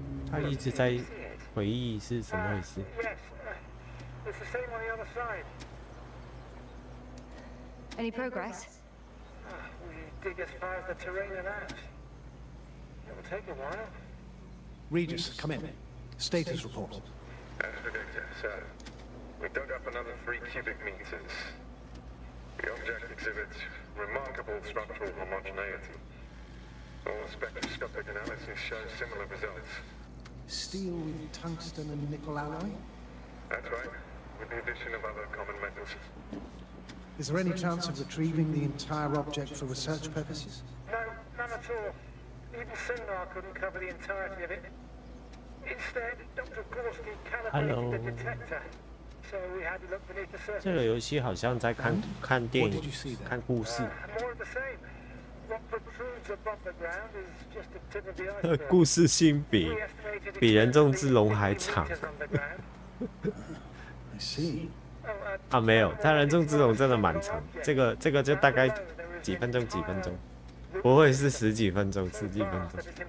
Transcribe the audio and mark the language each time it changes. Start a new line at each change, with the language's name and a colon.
Chinese: 他一直在回忆是怎么回事。
English: Yes, it's the same on the other side. Any progress? We dig as far as the terrain allows. It'll take a while. Regis, come in. Status report. As predicted, sir. We dug up another 3 cubic meters. The object exhibits remarkable structural homogeneity. All spectroscopic analysis shows similar results. Steel with tungsten and nickel alloy? That's right, with the addition of other common metals. Is there any chance of retrieving the entire object for research purposes? No, none at all. Even sonar couldn't cover the entirety of it. Instead, Dr. Gorski calibrated the detector. So we had to look beneath the surface.
Chinese: 这个游戏好像在看电影、看故事。
English: More of the same. What protrudes above the ground is just the tip of the iceberg.
Chinese: 故事性比人中之龙还长。
English: I see.
Chinese: 啊，没有，他人中之龙真的蛮长。这个就大概几分钟，不会是10几分钟、10几分钟。